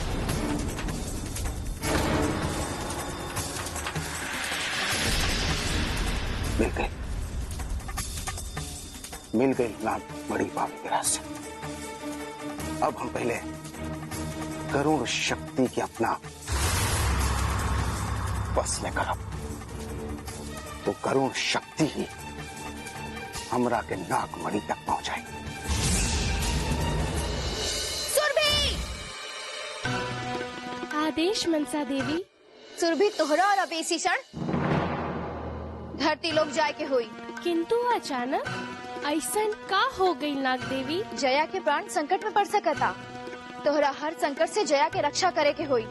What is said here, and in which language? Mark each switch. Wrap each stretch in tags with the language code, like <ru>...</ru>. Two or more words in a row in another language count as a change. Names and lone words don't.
<bho>मिल गई नागमणि पावे के रास्ते। अब हम पहले गरुड़ शक्ति की अपना बस में करब, तो करुण शक्ति ही हमरा के नागमणि तक पहुंचाई। सुरभि! आदेश मनसा देवी। सुरभि तोहरा और अबेसीषण धरती लोग जाए के हुई, किंतु अचानक ऐसन का हो गई नाग देवी? जया के प्राण संकट में पड़ सकता। तोहरा हर संकट से जया के रक्षा करे के हुई।</bho>